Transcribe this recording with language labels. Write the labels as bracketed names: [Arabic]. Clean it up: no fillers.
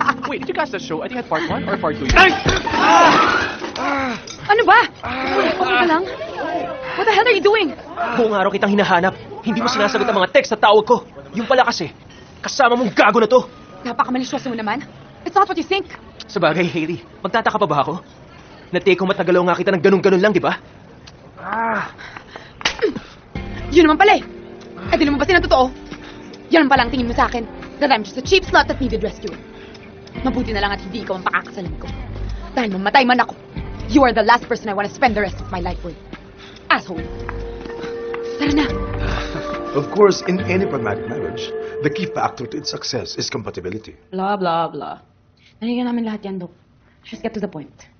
[English] Wait, did you catch that show? I think had part 1 or part 2? Ay! [Filipino] Ano ba? Okay ka lang? [English] What the hell are you doing? [Filipino] Buong araw kitang hinahanap. Hindi mo sinasagot ang mga text at tawag ko. Yung pala kasi, kasama mong gago na to. Napaka-malisyoso mo naman. [English] It's not what you think. [Filipino] Sa bagay, Hailey, magtataka pa ba ako? Na-take home at nagalaw nga kita ng ganun-ganun lang, di ba? Yun naman pala eh. Ay, di naman ba totoo? Yan pala ang tingin mo sa akin. [English] That I'm just a cheap slut that needed rescuing. [Filipino] Mabuti na lang at hindi ikaw ang pakakasalan ko. Dahil mamatay man ako, [English] you are the last person I want to spend the rest of my life with. [Filipino] Asshole. Tara na. [English] Of course, in any pragmatic marriage, the key factor to its success is compatibility. Blah, blah, blah. [Filipino] Narinig namin lahat yan, Dok. [English] Just get to the point.